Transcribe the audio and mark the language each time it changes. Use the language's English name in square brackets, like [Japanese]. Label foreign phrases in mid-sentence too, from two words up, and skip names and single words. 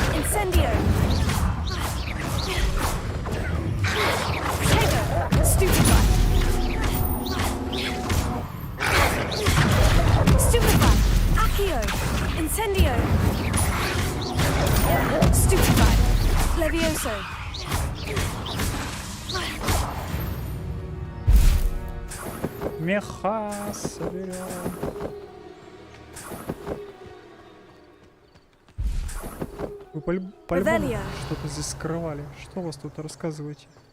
[Russian] Incendio. Tego. Stupefy. Stupefy. Accio. Incendio. Stupefy. Levioso. Меха соберем. Вы по-любому что-то здесь скрывали. Что у вас тут рассказываете?